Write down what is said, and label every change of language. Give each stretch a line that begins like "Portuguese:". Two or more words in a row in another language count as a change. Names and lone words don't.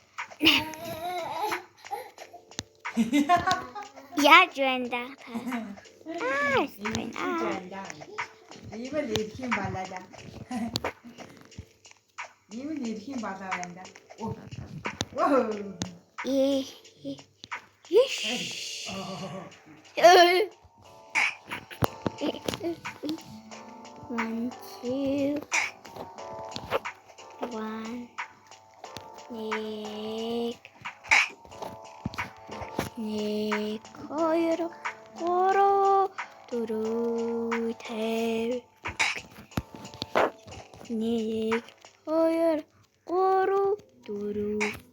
Mongolian: Яаж байна да та? Ийм л ирэх юм балаа да. Ийм л ирэх юм балаа байна да. Оо.
English: One, two, one,
Mongolian: нэг, хоёр, гурав, дөрөв, тавь. Нэг, хоёр, гурав, дөрөв.